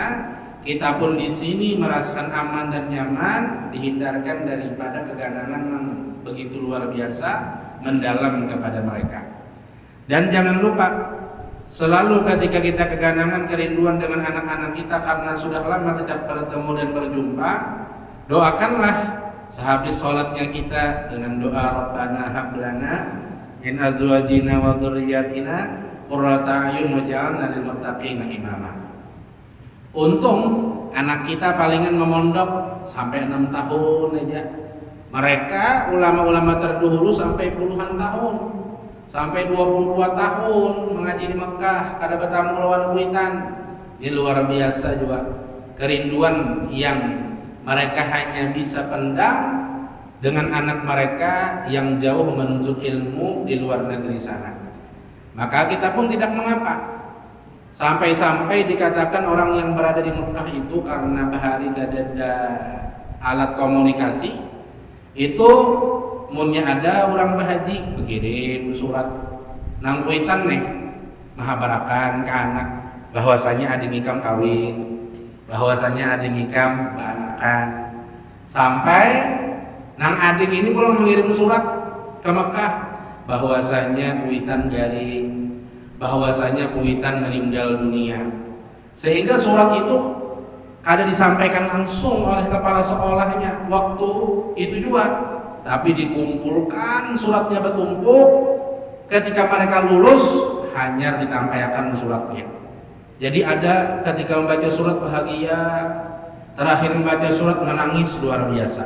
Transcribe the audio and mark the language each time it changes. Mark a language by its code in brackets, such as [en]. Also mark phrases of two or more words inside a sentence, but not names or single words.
[id] Kita pun di sini merasakan aman dan nyaman, dihindarkan daripada keganangan yang begitu luar biasa mendalam kepada mereka. Dan jangan lupa, selalu ketika kita keganangan, kerinduan dengan anak-anak kita karena sudah lama tidak bertemu dan berjumpa, doakanlah sehabis sholatnya kita dengan doa [ar] ربنا هب لنا من أزواجنا وذرياتنا قرة أعين واجعلنا للمتقين إماما. [id] Untung anak kita palingan memondok sampai 6 tahun aja. Mereka ulama-ulama terdahulu sampai puluhan tahun, sampai 22 tahun mengaji di Mekah, kada bertamu lawan kuitan. Ini luar biasa juga kerinduan yang mereka hanya bisa pendam dengan anak mereka yang jauh menuntut ilmu di luar negeri sana. Maka kita pun tidak mengapa. Sampai-sampai dikatakan orang yang berada di Mekah itu karena bahari gak ada alat komunikasi, itu munnya ada orang berhaji berkirim surat nang kuitan nih mahabarakan ke anak bahwasanya ada ngikam kawin, bahwasanya ada ngikam banakan. Sampai nang adik ini pulang mengirim surat ke Mekah bahwasanya kuitan garing, bahwasanya kuitan meninggal dunia. Sehingga surat itu kada disampaikan langsung oleh kepala sekolahnya waktu itu juga, tapi dikumpulkan suratnya bertumpuk. Ketika mereka lulus hanya ditampaikan suratnya. Jadi ada ketika membaca surat bahagia, terakhir membaca surat menangis luar biasa.